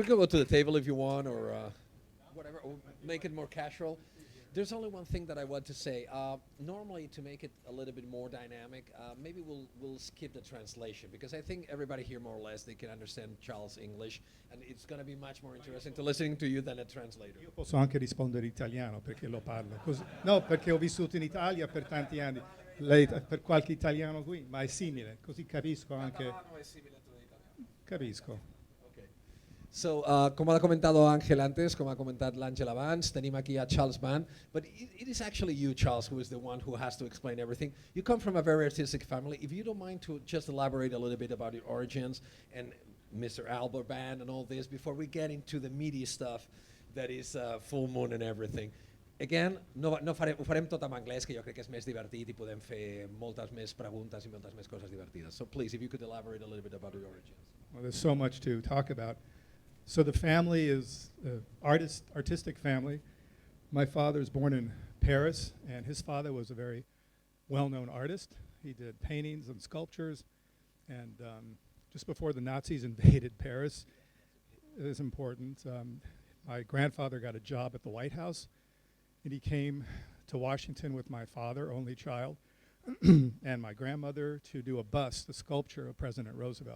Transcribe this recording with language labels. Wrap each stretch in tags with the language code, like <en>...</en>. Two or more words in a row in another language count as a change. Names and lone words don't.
<en>We can go to the table if you want, or whatever. We'll make it more casual. There's only one thing that I want to say. Normally, to make it a little bit more dynamic, maybe we'll skip the translation because I think everybody here more or less they can understand Charles' English, and it's going to be much more interesting to listening to you than a translator.</en> <it>Io posso anche rispondere in italiano perché lo parlo. No, perché ho vissuto in Italia per tanti anni. Lei per qualche italiano qui, ma è simile, così capisco anche. Capisco.</it> <en>So,</en> <es>com ha comentado Ángel antes,</es> <ca>com ha comentat l'Àngel abans, tenim aquí a Charles Band,</ca> <en>but it is actually you, Charles, who is the one who has to explain everything. You come from a very artistic family. If you don't mind to just elaborate a little bit about your origins and Mr. Albert Band and all this before we get into the meaty stuff that is Full Moon and everything. Again,</en> <ca>ho farem tot en anglès, que jo crec que és més divertit i podem fer moltes més preguntes i moltes més coses divertides.</ca> <en>So please, if you could elaborate a little bit about your origins. Well, there's so much to talk about. So the family is an artistic family. My father was born in Paris, and his father was a very well-known artist. He did paintings and sculptures, and just before the Nazis invaded Paris, it is important, my grandfather got a job at the White House, and he came to Washington with my father, only child, and my grandmother to do a bust, a sculpture of President Roosevelt.</en>